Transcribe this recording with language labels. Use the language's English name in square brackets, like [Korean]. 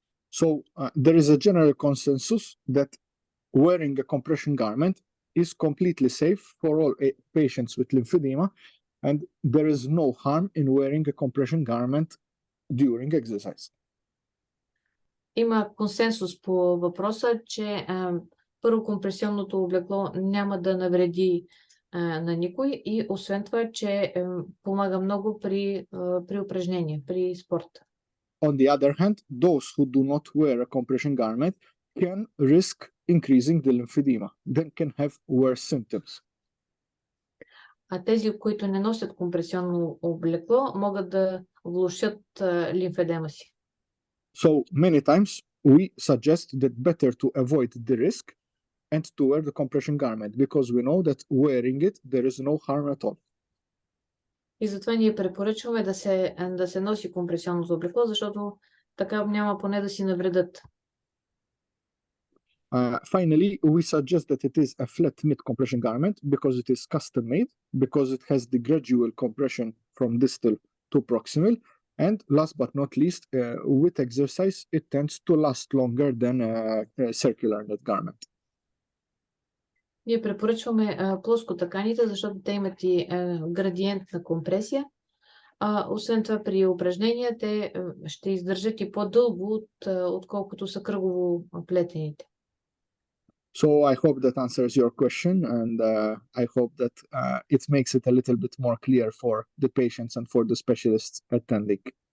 [English] So there is a general consensus that wearing a compression garment is completely safe for all patients with lymphedema, and there is no harm in wearing a compression garment during exercise. [Bulgarian] Има консенсус по въпроса, че първо компресионното облекло няма да навреди на никой и освен това, че помага много при упражнения, при спорта. [English] On the other hand, those who do not wear a compression garment can risk increasing the lymphedema, then can have worse symptoms. [Bulgarian] А тези, които не носят компресионно облекло, могат да влошат лимфедема си. [English] So many times we suggest that better to avoid the risk and to wear the compression garment because we know that wearing it there is no harm at all. [Bulgarian] И затова ние препоръчваме да се носи компресионното облекло, защото така няма поне да си навредят. [English] Finally, we suggest that it is a flat knit compression garment because it is custom made, because it has the gradual compression from distal to proximal, and last but not least, with exercise, it tends to last longer than a circular knit garment. [Bulgarian] Ние препоръчваме плоскотъканите, защото те имат и градиентна компресия. Освен това, при упражнения те ще издържат и по-дълго, отколкото са кръгово плетените. [English] So I hope that answers your question, and I hope that it makes it a little bit more clear for the patients and for the specialists attending.